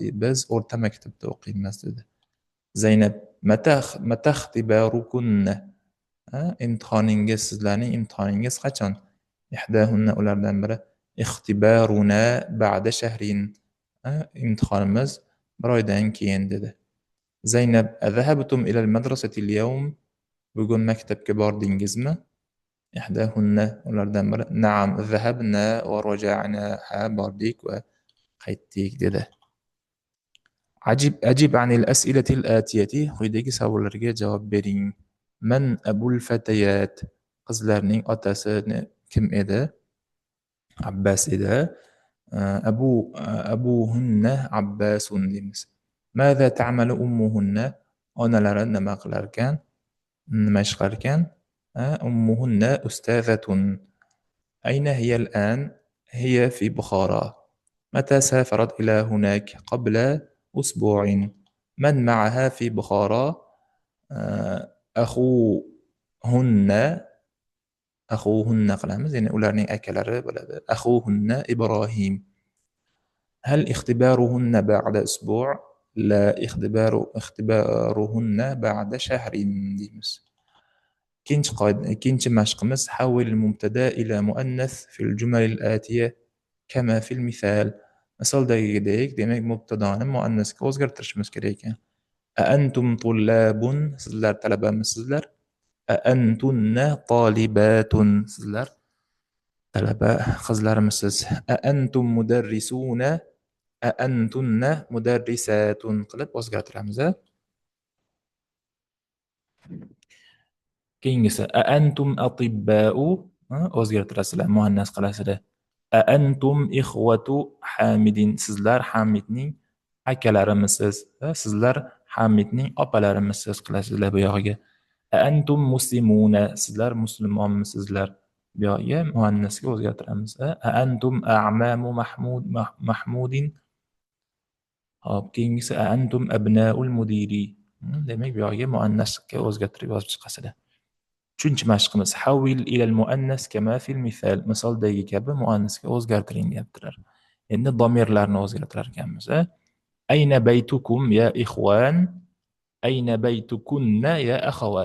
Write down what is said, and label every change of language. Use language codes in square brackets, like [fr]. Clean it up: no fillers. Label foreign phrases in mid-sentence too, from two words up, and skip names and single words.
[uz] Biz o'rta maktabda o'qiymiz dedi. Zaynab: [ar] "متى اختباركن?" [uz] Imtihoningiz, sizlarning imtihoningiz qachon? [ar] إحداهن, [uz] ulardan biri: [ar] "اختبارنا بعد شهر." [uz] Imtihonimiz bir oydan keyin dedi. [ar] Zaynab: "أذهبتم إلى المدرسة اليوم?" [uz] Bugun maktabga bordingizmi? Ihdahunna, ulardan biri: [ar] "نعم ذهبنا ورجعنا." [uz] Ha, bordik va qaytdik dedi. [ar] أجب عن الأسئلة الآتية, [uz] quyidagi savollarga javob bering. [ar] من أبو الفتيات, [uz] qizlarning otasi kim edi? Abbas edi. [ar] أبوهن عباس deymiz. ماذا تعمل أمهن, [uz] onalari nima qilar ekan? Nima ish qilar ekan? [ar] أمهن أستاذة. أين هي الآن؟ هي في بخارى. متى سافرت إلى هناك؟ قبل أسبوع. من معها في بخارى؟ أخوهن. أخوهن قلامز يعني [uz] ularning akalari bo'ladi. [ar] أخوهن إبراهيم. هل اختبارهن بعد أسبوع؟ لا، اختبارهن بعد شهر deymiz. [uz] ikkinchi mashqimiz [ar] حول المبتدأ إلى مؤنث في الجمل الآتية كما في المثال. [uz] Misaldagidek, demak mubtadoni muannasga o'zgartirishimiz kerak ekan. [ar] أأنتم طلاب [uz] sizlar talabamisizlar [ar] أأنتن طالبات [uz] sizlar talaba qizlarmisiz [ar] أأنتم مدرسون أأنتن مدرسات [uz] qilib o'zgartiramiz. Keyingisi [ar] أأنتم أطباء [uz] o'zgartirasizlar, muannas qilasizlar. [ar] أأنتم إخوة حامد [uz] sizlar Hamidning akalarimisiz, sizlar Hamidning opalarimisiz qilasizlar bu yog'iga. [ar] أأنتم مسلمون [uz] sizlar musulmonmisizlar, bu yog'iga muannasga o'zgartiramiz. [ar] أأنتم أعمام محمود. [uz] Hop, keyingisi [ar] أأنتم أبناء المدير. [uz] Demak bu yog'iga muannasga o'zgartirib yozib chiqasizlar. Uchinchi mashqimiz [ar] حول إلى المؤنث كما في المثال. [uz] Misoldagi kabi muannasga o'zgartiring deyaptilar. Endi domirlarni o'zgartirar ekanmiz. [ar] أين بيتكم يا إخوان، أين بيتكن يا أخوات.